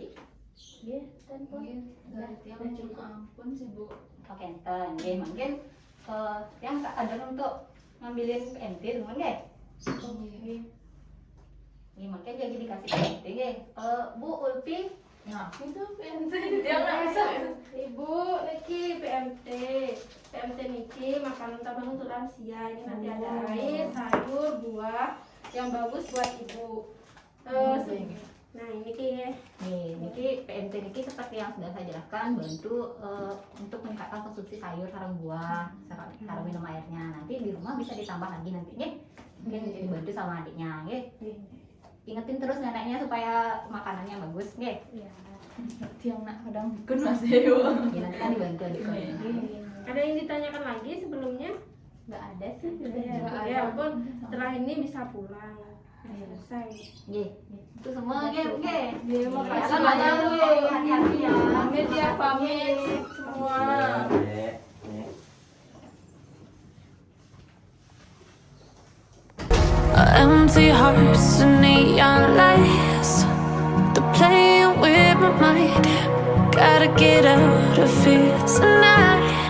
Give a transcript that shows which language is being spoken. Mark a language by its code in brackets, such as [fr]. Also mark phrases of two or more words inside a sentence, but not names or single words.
[id] Iya, dari tiang ampun sih Bu. Oke, enten. Ya, mungkin yang ada untuk ngambilin PMT teman ya. Ini mungkin jadi dikasih PMT ya. Bu Ulpi, Nah, Itu PMT dia nggak bisa. Ibu, niki PMT niki makanan tambahan untuk lansia. Ini nanti ada air, sayur, buah yang bagus buat ibu. Nah ini ki niki PMT niki seperti yang sudah saya jelaskan, bantu untuk meningkatkan konsumsi sayur, sarang buah, sarang minum airnya. Nanti di rumah bisa ditambah lagi nanti ya. Mungkin bisa dibantu sama adiknya ya. Ingetin terus neneknya supaya makanannya bagus ya. [sas] tiang nak kadang kena sewa. [id] Ya nanti kan dibantu adiknya. ada yang ditanyakan lagi sebelumnya? Nggak ada sih. Ya ampun, setelah ini bisa pulang. Selesai. Ye, itu semua ya, oke. Makasih Makasih banyak, banyak, hati-hati ya. Pamit ya, pamit semua. Dek. Nih. [en] Empty hearts and neon lights. They're playing with my mind. Gotta get out of here tonight.